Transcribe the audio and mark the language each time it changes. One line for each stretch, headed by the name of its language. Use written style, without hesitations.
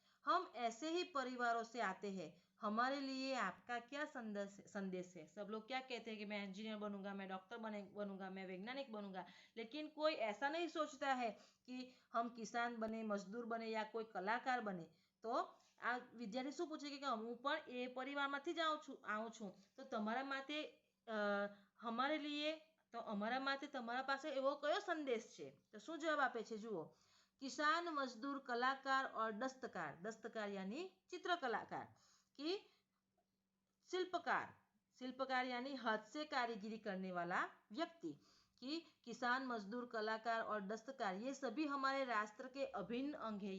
Hindi: हम ऐसे ही परिवारों से आते हैं, हमारे लिए आपका क्या संदेश है? सब लोग क्या कहते हैं कि मैं इंजीनियर बनूंगा, मैं डॉक्टर बनूंगा, मैं वैज्ञानिक बनूंगा, लेकिन कोई ऐसा नहीं सोचता है कि हम किसान बने, मजदूर बने या कोई कलाकार बने।
Gujarati: तो आ विद्यार्थी શું પૂછે કે હું પણ એ પરિવારમાંથી જ આવું છું, તો તમારા માટે
Hindi: हमारे लिए तो
Gujarati: અમારા માટે તમારા પાસે એવો કયો સંદેશ છે? તો શું જવાબ આપે છે જુઓ,
Hindi: किसान, मजदूर, कलाकार और दस्तकार यानी चित्र कलाकार, कि शिल्पकार यानी हाथ से कारीगरी करने वाला व्यक्ति, कि किसान, मजदूर, कलाकार और दस्तकार ये सभी हमारे राष्ट्र के अभिन्न अंग है।